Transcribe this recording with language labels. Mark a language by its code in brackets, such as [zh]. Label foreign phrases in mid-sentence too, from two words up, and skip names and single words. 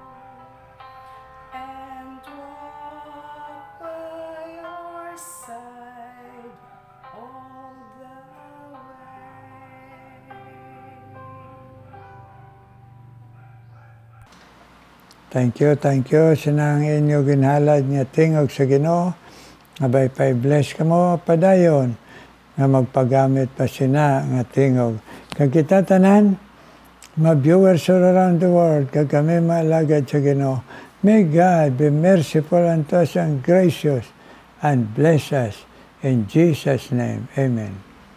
[en] and walk by your side all the way. Thank you. [hil] Sinang inyo ginhalad nga tingog sa Ginoo. Abay pa'y bless ka mo padayon nga magpagamit pa sina nga tingog. Kag kita tanan, mga [en] viewers all around the world, [hil] kag kami maalagad sa Ginoo. [en] May God be merciful unto us and gracious and bless us. In Jesus' name, amen.